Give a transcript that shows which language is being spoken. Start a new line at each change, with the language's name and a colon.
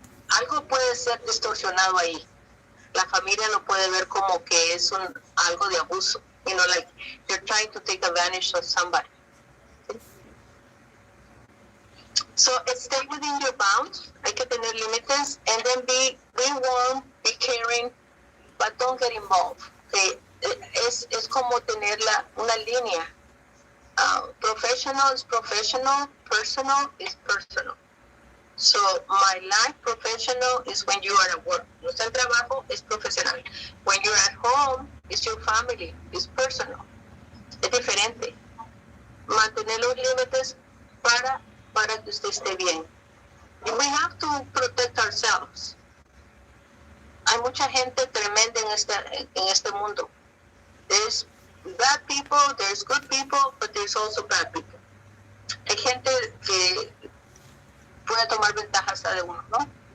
Spanish: Algo puede ser distorsionado ahí. La familia lo puede ver como que es algo de abuso.
English: Like you're trying to take advantage of somebody. So stay within your bounds.
Spanish: Hay que tener límites,
English: and then be warm, be caring, but don't get involved. Okay?
Spanish: Es como tener una línea.
English: Professional is professional, personal is personal. So my life professional is when you are at work.
Spanish: No está en trabajo, es profesional.
English: When you're at home, it's your family, it's personal.
Spanish: Es diferente. Mantener los límites para que usted esté bien.
English: We have to protect ourselves.
Spanish: Hay mucha gente tremenda en este mundo.
English: There's bad people, there's good people, but there's also bad people.
Spanish: Hay gente que puede tomar ventaja hasta de uno, ¿no?